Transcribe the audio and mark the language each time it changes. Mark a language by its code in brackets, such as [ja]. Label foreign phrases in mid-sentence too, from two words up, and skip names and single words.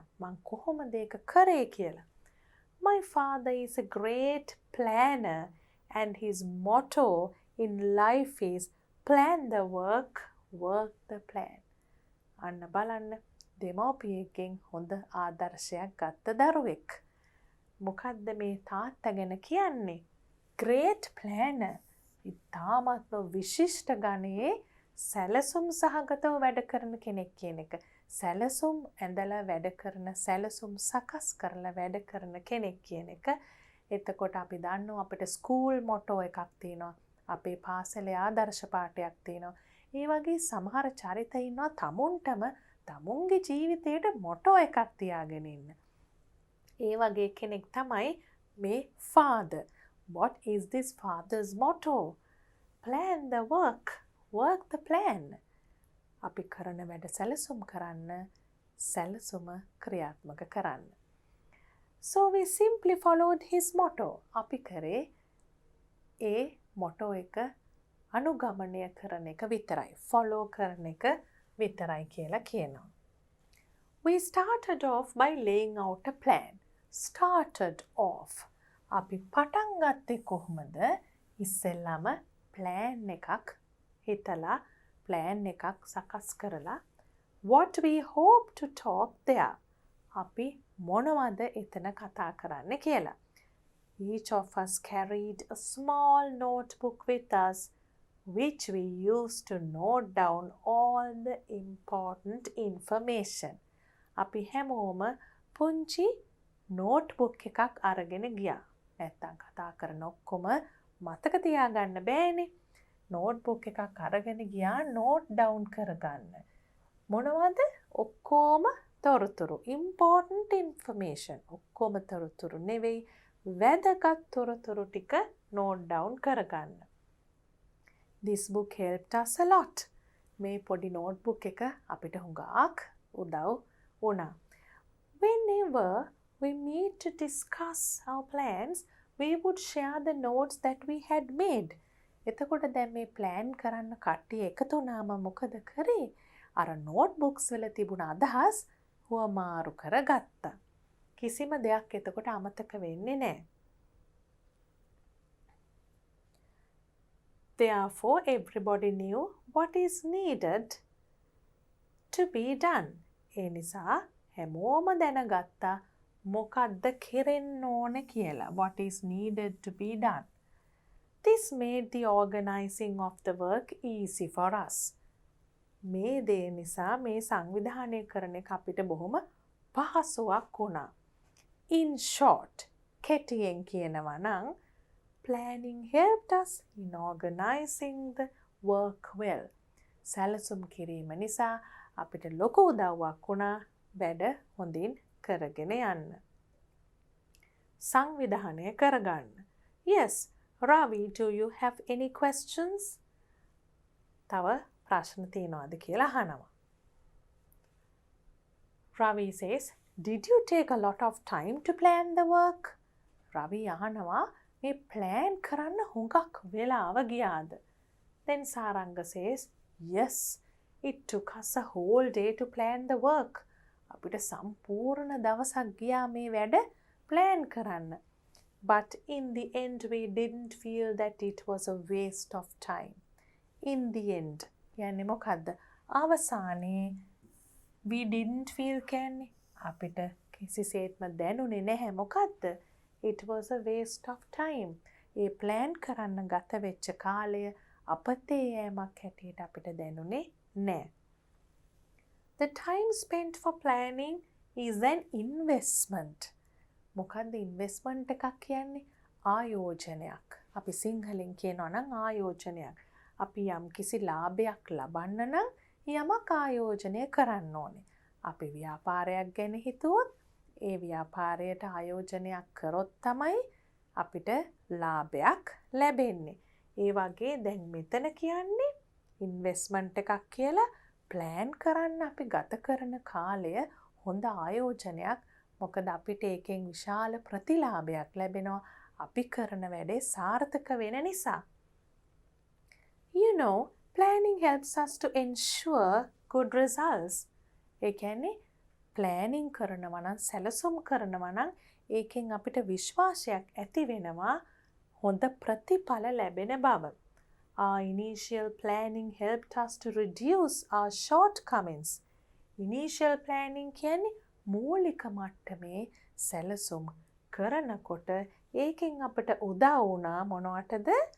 [si] මං කොහොමද ඒක කරේ කියලා. [en] My father is a great planner and his motto in life is plan the work the plan. [si] අන්න බලන්න දෙමව්පියෙක්ගෙන් හොඳ ආදර්ශයක් ගත්ත දරුවෙක්. මොකද්ද මේ තාත්තා ගැන කියන්නේ? [en] Great planner. [si] ඉතාමත්ම විශිෂ්ට ගණයේ සැලසුම් සහගතව වැඩ කරන කෙනෙක් කියන එක. සැලසුම් ඇඳලා වැඩ කරන, සැලසුම් සකස් කරලා වැඩ කරන කෙනෙක් කියන එක. එතකොට අපි දන්නවා අපිට ස්කූල් මොටෝ එකක් තියෙනවා. අපේ පාසලේ ආදර්ශ පාඨයක් තියෙනවා. ඒ වගේ සමහර චරිත ඉන්නවා තමුන්ටම තමුන්ගේ ජීවිතේට මොටෝ එකක් තියාගෙන ඉන්න. ඒ වගේ කෙනෙක් තමයි මේ father. [en] What is this father's motto? Plan the work the plan. [si] අපි කරන වැඩ සැලසුම් කරන්න, සැලසුම ක්‍රියාත්මක කරන්න. [en] So we simply followed his motto. [si] අපි කරේ ඒ මොටෝ එක අනුගමනය කරන එක විතරයි. follow කරන එක විතරයි කියලා කියනවා. [en] We started off by laying out a plan. Started off. [si] අපි පටන් ගත්තේ කොහොමද? ඉස්සෙල්ලාම plan එකක් හිතලා plan එකක් සකස් කරලා [en] what we hope to talk there. [si] අපි මොනවද එතන කතා කරන්න කියලා. [en] Each of us carried a small notebook with us which we used to note down all the important information. [si] අපි හැමෝම පුංචි notebook එකක් අරගෙන ගියා. නැත්තම් කතා කරන ඔක්කොම මතක තියාගන්න බෑනේ. notebook එකක් අරගෙන ගියා [en] note down [si] කරගන්න. මොනවද? ඔක්කොම තොරතුරු. [en] important information. [si] ඔක්කොම තොරතුරු නෙවෙයි. වැදගත් තොරතුරු ටික [en] note down [si] කරගන්න. [en] This book helped us a lot. [si] මේ පොඩි notebook එක අපිට හුඟක් උදව් වුණා. [en] Whenever we meet to discuss our plans, we would share the notes that we had made. [si] එතකොට දැන් මේ plan කරන්න කට්ටිය එකතු වුණාම මොකද කරේ? අර notebooks වල තිබුණ අදහස් හුවමාරු කරගත්තා. කිසිම දෙයක් එතකොට අමතක වෙන්නේ නැහැ. [en] Therefore, everybody knew what is needed to be done. [si] ඒ නිසා හැමෝම දැනගත්තා මොකද්ද කෙරෙන්න ඕනේ කියලා. [en] What is needed to be done. This made the organizing of the work easy for us. [si] මේ දේ නිසා මේ සංවිධානය කරන එක අපිට බොහොම පහසුවක් වුණා. [en] In short, [si] කෙටියෙන් කියනවා නම් [en] planning helped us in organizing the work well. [si] සැලසුම් කිරීම නිසා අපිට ලොකු උදව්වක් වුණා වැඩ හොඳින් කරගෙන යන්න. සංවිධානය කරගන්න. [en] Yes, Ravi, do you have any questions? [si] තව ප්‍රශ්න තියෙනවද කියලා අහනවා. [en] Ravi says, did you take a lot of time to plan the work? [si] Ravi අහනවා මේ plan කරන්න හුඟක් වෙලාව ගියාද? [en] Then Saranga says, yes, it took us a whole day to plan the work. [si] අපිට සම්පූර්ණ දවසක් ගියා මේ වැඩ plan කරන්න. [en] But in the end we didn't feel that it was a waste of time. In the end [si] කියන්නේ මොකද්ද? අවසානයේ [en] we didn't feel [si] කියන්නේ අපිට කිසිසේත්ම දැනුනේ නැහැ මොකද්ද? [en] It was a waste of time. [si] ඒ plan කරන්න ගත වෙච්ච කාලය අපතේ යෑමක් හැටියට අපිට දැනුනේ නැහැ. [en] The time spent for planning is an investment. [si] මොකද්ද investment එකක් කියන්නේ? ආයෝජනයක්. අපි සිංහලෙන් කියනවා නම් ආයෝජනයක්. අපි යම් කිසි ලාභයක් ලබන්න නම් යමක් ආයෝජනය කරන්න ඕනේ. අපි ව්‍යාපාරයක් ගැන හිතුවොත් ඒ ව්‍යාපාරයට ආයෝජනයක් කරොත් තමයි අපිට ලාභයක් ලැබෙන්නේ. ඒ වගේ දැන් මෙතන කියන්නේ ඉන්වෙස්ට්මන්ට් එකක් කියලා ප්ලෑන් කරන්න අපි ගත කරන කාලය හොඳ ආයෝජනයක්. මොකද අපිට ඒකෙන් විශාල ප්‍රතිලාභයක් ලැබෙනවා අපි කරන වැඩේ සාර්ථක වෙන නිසා. [en] You know, planning helps us to ensure good results. [si] ඒ කියන්නේ planning කරනවා නම් සැලසුම් කරනවා නම් ඒකෙන් අපිට විශ්වාසයක් ඇති වෙනවා හොඳ ප්‍රතිඵල ලැබෙන බව. [en] Our initial planning helped us to reduce our shortcomings. Initial planning [si] කියන්නේ මූලික මට්ටමේ සැලසුම් කරනකොට ඒකෙන් අපිට උදව් වුණා මොනවටද?